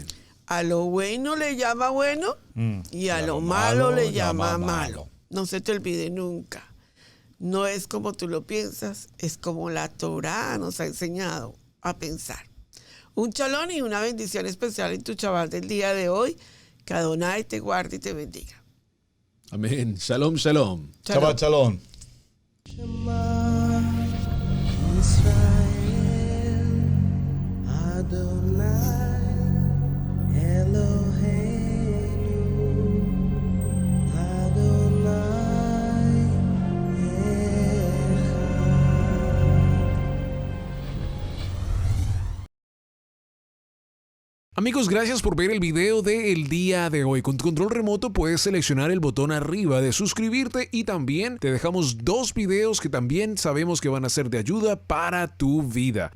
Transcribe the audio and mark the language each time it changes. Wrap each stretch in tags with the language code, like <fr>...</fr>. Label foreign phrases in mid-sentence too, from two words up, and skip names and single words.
<es>A lo bueno le llama bueno y a lo malo le llama malo. No se te olvide nunca. No es como tú lo piensas, es como la Torá nos ha enseñado a pensar. Un shalom y una bendición especial en tu chaval del día de hoy. Que Adonai te guarde y te bendiga. Amén.</es> <he>שלום, שלום. שבת שלום. ישראל, אדוני, אלוהינו, אדוני, אחד.</he> <es>Amigos, gracias por ver el video del día de hoy. Con tu control remoto puedes seleccionar el botón arriba de suscribirte y también te dejamos 2 videos que también sabemos que van a ser de ayuda para tu vida.</es>